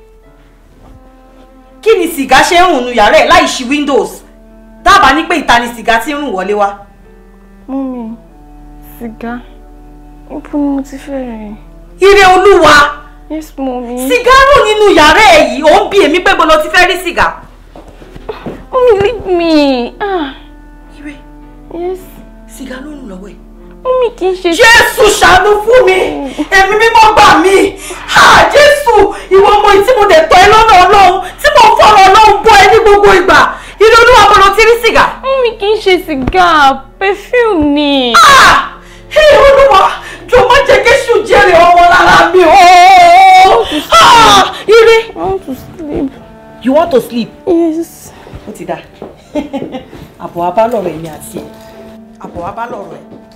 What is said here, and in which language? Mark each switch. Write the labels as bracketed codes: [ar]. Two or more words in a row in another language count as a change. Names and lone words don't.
[yo] Kí ni sìgá ṣe ń rùn ní yàrá ẹ̀ láì ṣí windows? Dábàá ní pé ìta ni sìgá tí ń rùn wọlé wá. Mummy, sìgá. Ibo ni mo ti fẹ́ rẹ̀? Ire Olúwa. [en] Yes, mommy. [yo] Sìgá rùn nínú yàrá ẹ̀ yìí, ó ń bi èmi pé mo lọ ti fẹ́ rí sìgá. [en] Mommy, leave me. [yo] Ire. [en] Yes. [yo] Sìgá ló ń lọ́wọ́ ẹ̀. Mommy kì í ṣe. Jésù ṣàánú fún mi. Ẹ̀mí mímọ́ gbà mí. Jésù, ìwọ ọmọ yìí tí mo dẹ̀ tọ́ ẹ lọ́nà Ọlọ́run, tí mo fọ̀rọ̀ Ọlọ́run bọ́ ẹ ní gbogbo ìgbà. Ire Olúwa mo lọ ti rí sìgá. Mommy kì í ṣe sìgá, perfume ni. Ire Olúwa, jọ̀ọ́ má jẹ́ kéṣù jèrè ọmọ lára mi o. Ire. [en] I want to sleep. You want to sleep? Yes. [yo] Ó ti dá. Àbọ̀ wa bá lọ̀rọ̀ èmi àti ẹ̀. Àbọ̀ wa bá lọ̀rọ̀ ẹ̀.